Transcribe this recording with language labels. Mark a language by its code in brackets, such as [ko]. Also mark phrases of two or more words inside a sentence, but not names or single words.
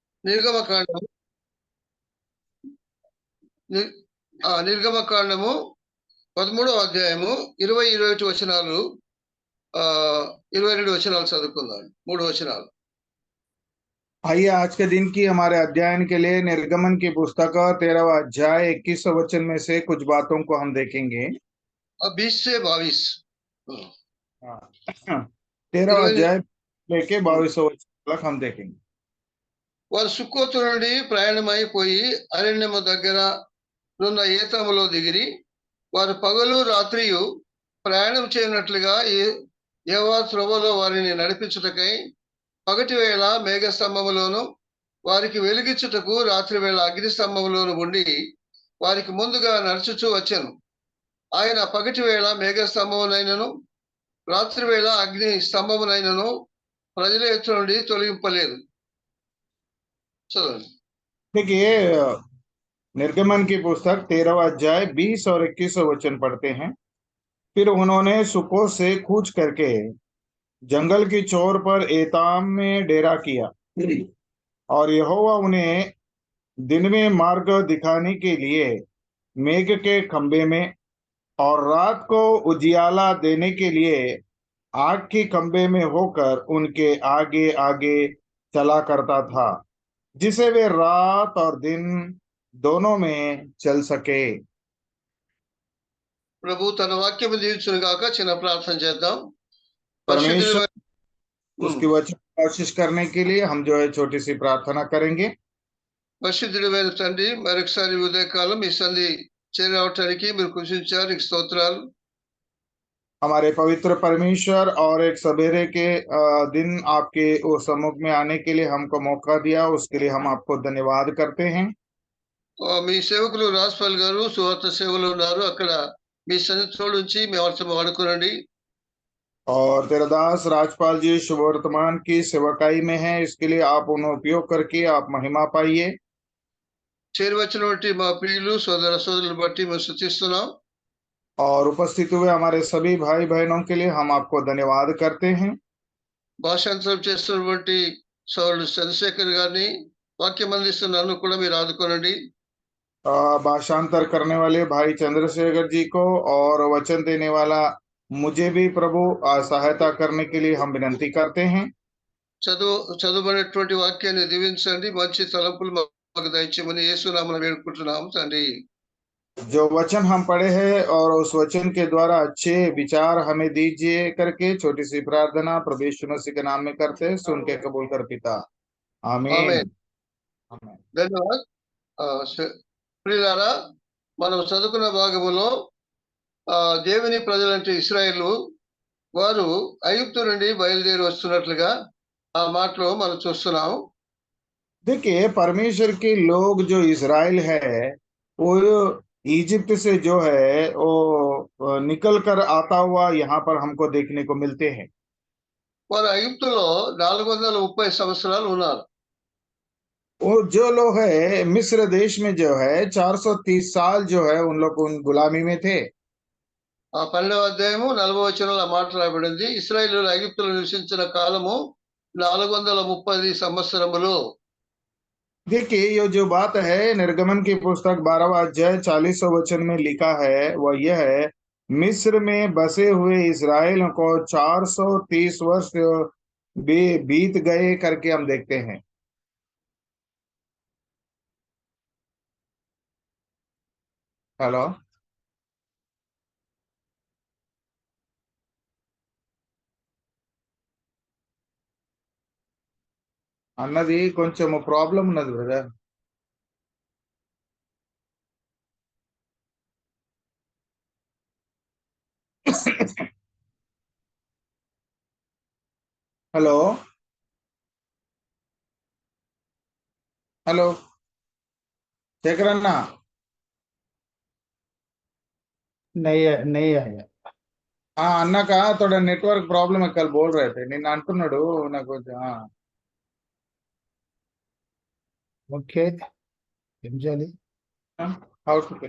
[te] నిర్గమకాండము నిర్గమకాండము 13వ అధ్యాయము 20-21 వచనాలు 22 వచనాలు చదువుకుందాం. 3 వచనాలు. [hi] आइए आज के दिन की हमारे अध्ययन के लिए निर्गमन की पुस्तक 13वां अध्याय 21 वचन में से कुछ बातों को हम देखेंगे. 20 से 22. 13वां अध्याय लेके 22 वचन तक हम देखेंगे. [te] వారు సుక్కోతు నుండి ప్రయాణమైపోయి అరణ్యము దగ్గర ఉన్న ఏతాములో దిగిరి. వారు పగలు రాత్రియు ప్రయాణం చేయనట్లుగా యెహోవా త్రోవలో వారిని నడిపించుటకై పగటి వేళ మేఘస్తంభములోను వారికి వెలిగించుటకు రాత్రి వేళ అగ్ని స్తంభములోను ఉండి వారికి ముందుగా నడుచుచూ వచ్చాను. ఆయన పగటి వేళ మేఘస్తంభమునైనను రాత్రి వేళ అగ్ని స్తంభమునైనను ప్రజల ఎత్తు నుండి తొలగింపలేదు. చదవండి. [hi] देखिए निर्गमन की पुस्तक 13वां अध्याय 20 और 21 वचन पढ़ते हैं. फिर उन्होंने सुकोत से कूच करके जंगल की चोर पर एताम में डेरा किया और यहोवा उन्हें दिन में मार्ग दिखाने के लिए मेघ के खंबे में और रात को उजियाला देने के लिए आग की खंबे में होकर उनके आगे आगे चला करता था, जिसे वे रात और दिन दोनों में चल सके. [te] ప్రభు తన వాక్యము దీవించును గాక. చిన్న ప్రార్థన చేద్దాం. [hi] परमेश्वर उसकी वचन कोशिश करने के लिए हम जो है छोटी सी प्रार्थना करेंगे. [te] పరిశుద్ధుడైన తండ్రి, మరొకసారి ఉదయకాలం ఈ సంధి చేరవటానికి మీరు కృషించారు. నీకు స్తోత్రాలు. [hi] हमारे पवित्र परमेश्वर और एक सवेरे के दिन आपके वो सम्मुख में आने के लिए हमको मौका दिया, उसके लिए हम आपको धन्यवाद करते हैं. [te] మీ సేవకులు రాజ్పాల్ గారు సువార్త సేవలో ఉన్నారు. అక్కడ మీ సన్నిధిలో నుంచి మీ వారితో వాడుకోనండి. [hi] और तेरा दास राजपाल जी शुभ वर्तमान की सेवकाई में है, इसके लिए आप उन्हें उपयोग करके आप महिमा पाइए. [te] చేరువచ్చిన బట్టి మా ప్రియులు సోదర సోదరులు బట్టి మేము స్తుతిస్తున్నాం. [hi] और उपस्थित हुए हमारे सभी भाई बहनों के लिए हम आपको धन्यवाद करते हैं. [te] భాషాంతరం చేస్తున్నటువంటి సోదరుడు చంద్రశేఖర్ గారిని వాక్యం అందిస్తున్న నన్ను కూడా మీరు ఆదుకోనండి. [hi] भाषांतर करने वाले भाई चंद्रशेखर जी को और वचन देने वाला मुझे भी प्रभु सहायता करने के लिए हम विनंती करते हैं. [te] చదువుబడినటువంటి వాక్యాన్ని దీవించండి. మంచి తలంపులు మాకు దయచేయమని యేసునామమున వేడుకుంటున్నాము తండ్రి. [hi] जो वचन हम पढ़े हैं और उस वचन के द्वारा अच्छे विचार हमें दीजिए करके छोटी सी प्रार्थना प्रभु यीशु मसीह के नाम में करते हैं. सुन के कबूल कर पिता. आमीन. ధన్యవాద్. [te] ప్రియులారా, మనం చదువుకున్న భాగములో దేవుని ప్రజలంటే ఇశ్రాయేలు వారు ఐగుప్తు నుండి బయలుదేరి వస్తున్నట్లుగా ఆ మాటలో మనం చూస్తున్నాం. [hi] देखिए परमेश्वर के लोग जो इजराइल है वो इजिप्ट से जो है वो निकल कर आता हुआ यहाँ पर हमको देखने को मिलते हैं. [te] వారు ఐగుప్తులో 430 సంవత్సరాలు ఉన్నారు. [hi] वो जो लोग है मिस्र देश में जो है 430 साल जो है उन लोग उन गुलामी में थे. [te] ఆ 12వ అధ్యాయము 40వ వచనంలో మాట రాయబడింది. ఇశ్రాయేలు ఐగుప్తులో నివసించిన కాలము 430 సంవత్సరములు. [hi] देखिए ये जो बात है निर्गमन की पुस्तक 12वां अध्याय 40 वचन में लिखा है वह यह है, मिस्र में बसे हुए इस्राएल को 430 वर्ष बीत गए करके हम देखते हैं. हेलो, [te] అన్నది కొంచెం ప్రాబ్లం ఉన్నది బ్రదర్. [hi] हेलो हेलो शेखर अन्ना नहीं आया. अन्ना का थोड़ा [en] network problem [hi] है, कल बोल रहे थे. [te] నేను అంటున్నాడు నాకు ఓకే ఏం చేయాలి? [en] how to